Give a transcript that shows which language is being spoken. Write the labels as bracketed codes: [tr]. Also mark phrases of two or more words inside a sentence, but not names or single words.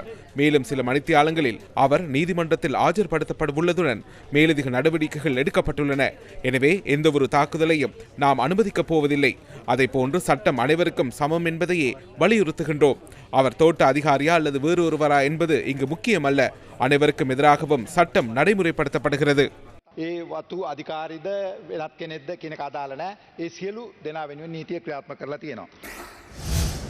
[ta] மேலும் சில மணித்தியாலங்களில் அவர் நீதிமன்றத்தில் ஆஜர்படுத்தப்படவுள்ளதுடன் மேலதிக நடவடிக்கைகள் எடுக்கப்பட்டுள்ளன. எனவே எந்தவொரு தாக்குதலையும் நாம் அனுமதிக்கப் போவதில்லை. அதைப்போன்று சட்டம் அனைவருக்கும் சமம் என்பதையே வலியுறுத்துகின்றோம். அவர் தோட்ட அதிகாரியா அல்லது வேறு ஒருவரா என்பது இங்கு முக்கியமல்ல. அனைவருக்கும் எதிராகவும் சட்டம் நடைமுறைப்படுத்தப்படுகிறது. [si] ඒ වතු අධිකාරිද වෙනත් කෙනෙක්ද කියන කතාල නැහැ. ඒ සියලු දෙනා වෙනුවෙන් නීතිය ක්‍රියාත්මක කරලා තියෙනවා.